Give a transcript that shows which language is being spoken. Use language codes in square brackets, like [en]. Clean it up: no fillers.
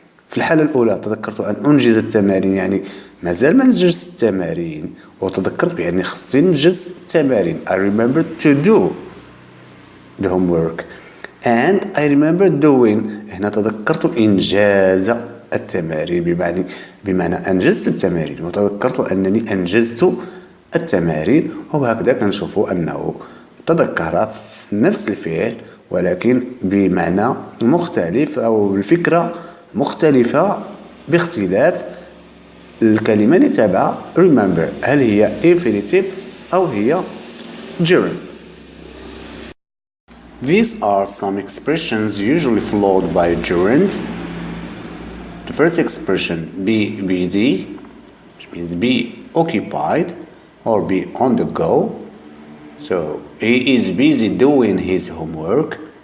[ar] في الحالة الأولى تذكرت أن أنجز التمارين يعني مازال ما نجزت التمارين، وتذكرت بأني خصني ننجز التمارين. [en] I remember to do the homework and I remember doing. [ar] هنا تذكرت إنجاز التمارين بمعنى أنجزت التمارين، وتذكرت أنني أنجزت التمارين. وهكذا كنشوفوا أنه تذكر في نفس الفعل ولكن بمعنى مختلف أو الفكرة مختلفة باختلاف الكلمة اللي تابعة remember، هل هي infinitive أو هي gerund. [en] These are some expressions usually followed by gerund. The first expression be busy means be occupied or be on the go. So he is busy doing his homework.